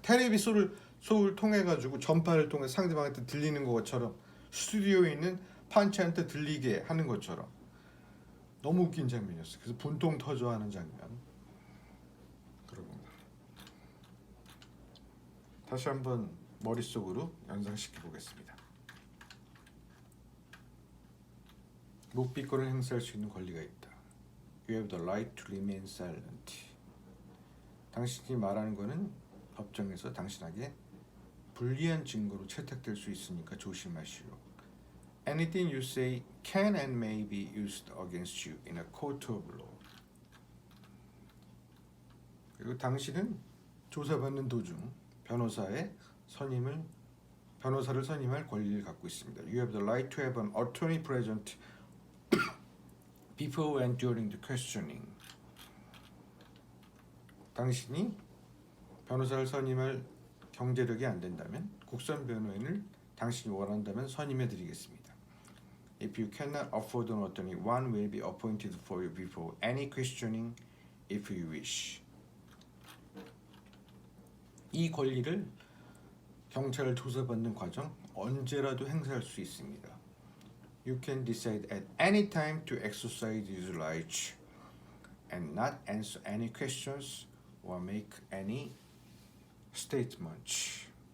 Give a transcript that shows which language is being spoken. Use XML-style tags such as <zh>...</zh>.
<ko>텔레비전을 통해 가지고 전파를 통해 상대방한테 들리는 것처럼 스튜디오에 있는 판치한테 들리게 하는 것처럼 너무 웃긴 장면이었어요. 그래서 분통 터져하는 장면. 그리고 다시 한번 머릿속으로 연상시켜 보겠습니다. 묵비권을 행사할 수 있는 권리가 있다.</ko> <en>You have the right to remain silent.</en> <ko>당신이 말하는 거는 법정에서 당신에게 불리한 증거로 채택될 수 있으니까 조심하시오.</ko> <en>Anything you say can and may be used against you in a court of law.</en> <ko>그리고 당신은 조사받는 도중 변호사를 선임할 권리를 갖고 있습니다.</ko> <en>You have the right to have an attorney present before and during the questioning.</en> <ko>당신이 변호사를 선임할 경제력이 안 된다면 국선 변호인을 당신이 원한다면 선임해 드리겠습니다.</ko> <en>If you cannot afford an attorney, one will be appointed for you before any questioning if you wish.</en> <ko>이 권리를 경찰을 조사받는 과정 언제라도 행사할 수 있습니다.</ko> <en>You can decide at any time to exercise these rights and not answer any questions or make any statements.</en>